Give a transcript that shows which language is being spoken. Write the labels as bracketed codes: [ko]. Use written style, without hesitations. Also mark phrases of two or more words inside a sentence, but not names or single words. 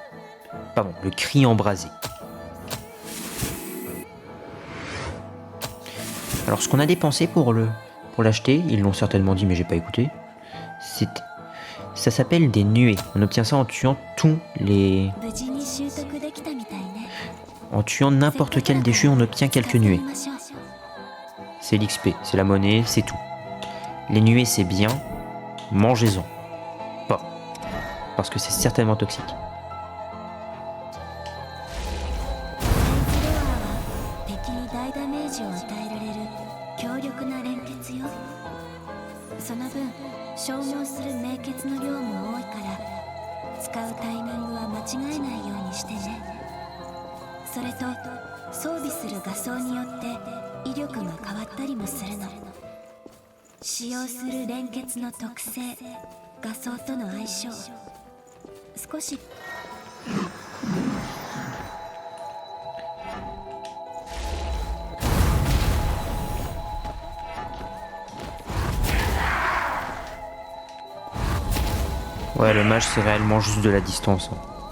[fr] Pardon, le cri embrasé. Alors, ce qu'on a dépensé pour l'acheter, ils l'ont certainement dit, mais j'ai pas écouté. Ça s'appelle des nuées. On obtient ça en tuant tous les... [ja] 無事に習得できたみたいね。 [fr] En tuant n'importe quel déchu, on obtient quelques nuées. C'est l'XP, c'est la monnaie, c'est tout. Les nuées, c'est bien. Mangez-en. Pas. Parce que c'est certainement toxique. [ja] フロアは敵に大ダメージを与えられる強力な連結よ。その分消耗する明血の量も多いから使うタイミングは間違えないようにしてね。それと装備する画装によって威力が変わったりもするの。使用する連結の特性、画装との相性、少し [fr] Ouais, le mage, c'est réellement juste de la distance.